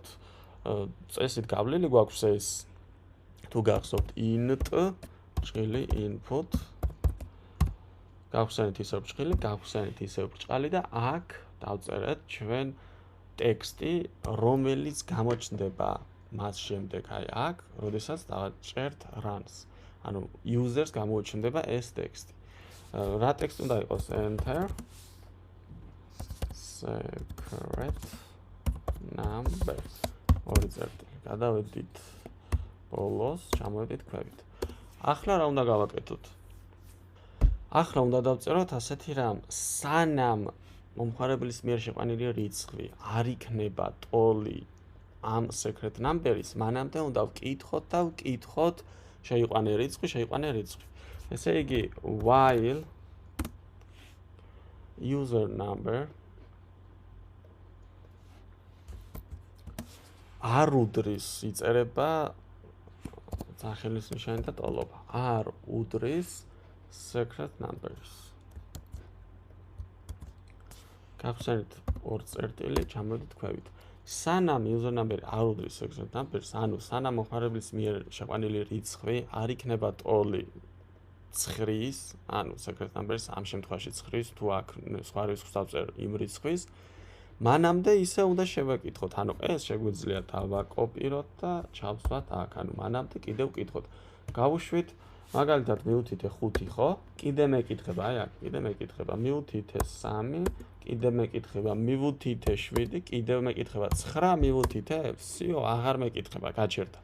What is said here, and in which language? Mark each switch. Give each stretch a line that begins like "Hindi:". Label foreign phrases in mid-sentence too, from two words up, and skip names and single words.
Georgian: წესით გავლილი გვაქვს ეს, თუ გახსოვთ int, ბრჭყილი input, გავხსენით ისევ ბრჭყილი, გავხსენით ისევ ბრჭყალი და აქ დავწერეთ ჩვენ ტექსტი, რომელიც გამოჩნდება მას შემდეგ აი აქ, როდესაც დავაჭერთ runs. ანუ users გამოჩნდება ეს ტექსტი. რა ტექსტი უნდა იყოს?
English: Enter secret number.
Georgian: ორი წერტილი. გადავედით ბოლოს, ჩამოვედით ქვევით. ახლა რა უნდა გავაკეთოთ? ახლა უნდა დავწეროთ ასეთი რამ, სანამ მომხმარებლის მიერ შეყვანილი რიცხვი არ იქნება ტოლი ამ
English: secret number-
Georgian: ის, მანამდე უნდა ვკითხოთ შეიყვანე რიცხვი. ესე იგი
English: while user number
Georgian: არ უდრის იწერება სახელის ნიშანი და ტოლობა. არ უდრის
English: secret numbers.
Georgian: გავხსენით ორ წერტილი, ჩამოვედით ქვევით. სანამ
English: user number
Georgian: არ უდრის
English: secret numbers,
Georgian: ანუ სანამ მომხმარებლის მიერ შეყვანილი რიცხვი არ იქნება ტოლი 9-ის, ანუ
English: secret numbers
Georgian: ამ შემთხვევაში 9-ის, თუ აქ სხვა რიცხვს დავწერ იმ რიცხვის, მანამდე ისე უნდა შევაკითხოთ. ანუ ეს შეგვიძლია დავაკოპიროთ და ჩავსვათ აქ, ანუ მანამდე კიდევ ვკითხოთ. გავუშვით მაგალითად მივუთითე 5, ხო? კიდე მეკითხება, აი აქ, კიდე მეკითხება, მივუთითე 3, კიდე მეკითხება, მივუთითე 7, კიდე მეკითხება 9, მივუთითე, всё, აღარ მეკითხება, გაჩერდა.